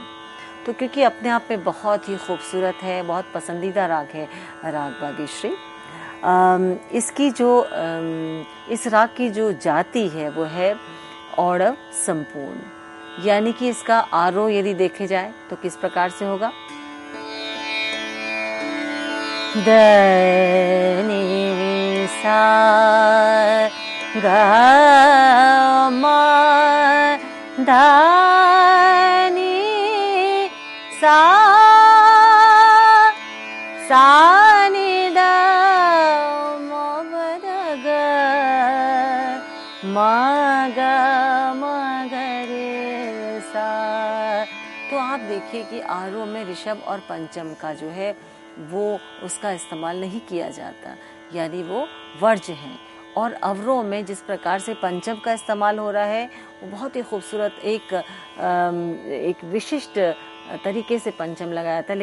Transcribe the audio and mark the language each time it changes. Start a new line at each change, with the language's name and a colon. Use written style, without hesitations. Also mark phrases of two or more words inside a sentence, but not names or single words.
Hindi: तो क्योंकि अपने आप में बहुत ही खूबसूरत है, बहुत पसंदीदा राग है राग बागेश्री। इसकी जो इस राग की जो जाति है वो है औड़व संपूर्ण, यानी कि इसका आरोह यदि देखे जाए तो किस प्रकार से होगा? द नि सा ग म ध नि सा नि द म द ग म ग रे सा। तो आप देखिए कि आरोह में ऋषभ और पंचम का जो है वो उसका इस्तेमाल नहीं किया जाता, यानी वो वर्ज्य है। और अवरोह में जिस प्रकार से पंचम का इस्तेमाल हो रहा है वो बहुत ही खूबसूरत एक विशिष्ट तरीके से पंचम लगाया था।